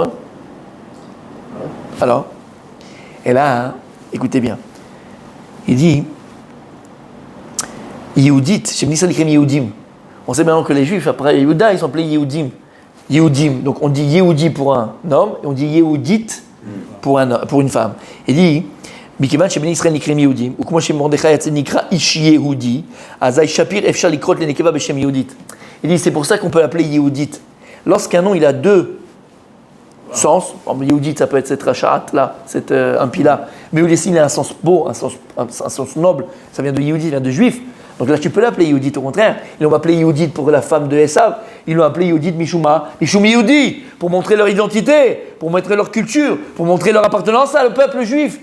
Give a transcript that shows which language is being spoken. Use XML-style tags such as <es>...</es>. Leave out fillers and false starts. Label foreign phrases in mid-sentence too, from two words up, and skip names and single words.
<fr>Alors, et là, écoutez bien. Il dit Yehudit, chez Nissan Yehudim. On sait maintenant que les Juifs, après Yehuda, ils sont appelés Yehudim. Yehudim. Donc on dit Yehudi pour un homme et on dit Yehudit pour une femme. Il dit</fr> <he>מכיוון שבני ישראל נקראים יהודים, וכמו שמרדכי יצא נקרא איש יהודי, אזי שפיר אפשר לקרות לנקבה בשם יהודית.</he> <fr>Il dit c'est pour ça qu'on peut l'appeler Yehudit. Lorsqu'un nom il a deux sens, Yehudit ça peut être cette rachat là, cette impie là, mais aussi il a un sens beau, un sens noble, ça vient de Yehudi, ça vient de juif. Donc là tu peux l'appeler Yehudit au contraire. Ils l'ont appelé Yehudit pour la femme de Esav, ils l'ont appelé Yehudit Mishuma,</fr> <he>משום יהודי,</he> <fr>pour montrer leur identité, pour montrer leur culture, pour montrer leur appartenance à le peuple juif.</fr>